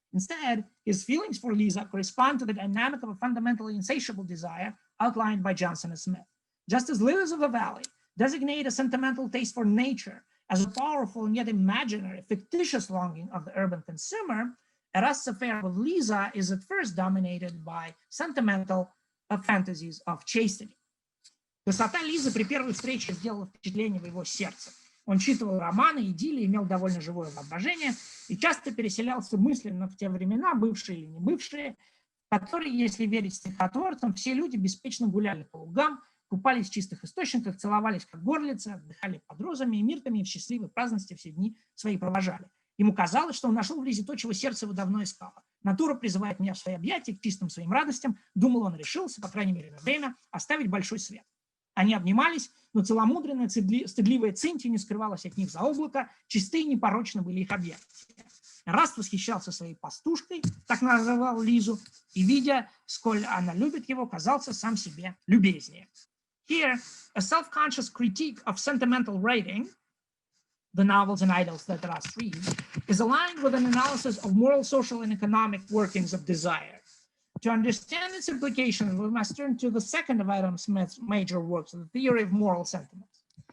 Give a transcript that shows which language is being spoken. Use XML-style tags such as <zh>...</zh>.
<en>Instead, his feelings for Liza correspond to the dynamic of a fundamentally insatiable desire outlined by Johnson and Smith. Just as leaders of the valley designate a sentimental taste for nature as a powerful and yet imaginary, fictitious longing of the urban consumer, Rust's affair with Liza is at first dominated by sentimental fantasies of chastity.</en> <ru>Красота Лизы при первой встрече сделала впечатление в его сердце. Он читал романы, идиллии, имел довольно живое воображение и часто переселялся мысленно в те времена, бывшие или не бывшие, в которые, если верить стихотворцам, все люди беспечно гуляли по лугам, купались в чистых источниках, целовались как горлицы, отдыхали под розами и миртами и в счастливой праздности все дни свои провожали. Ему казалось, что он нашел в Лизе то, чего сердце его давно искало. Натура призывает меня в свои объятия к чистым своим радостям. Думал, он решился, по крайней мере, на время, оставить большой свет. Они обнимались, но целомудренная, стыдливая Цинтия не скрывалась от них за облако, чистые и непорочны были их объятия. Раст восхищался своей пастушкой, так называл Лизу, и, видя, сколь она любит его, казался сам себе любезнее.</ru> <en>Here, a self-conscious critique of sentimental writing, the novels and idylls that Rust reads, is aligned with an analysis of moral, social, and economic workings of desire. To understand its implications, we must turn to the second of Adam Smith's major works, the theory of moral sentiments.</en>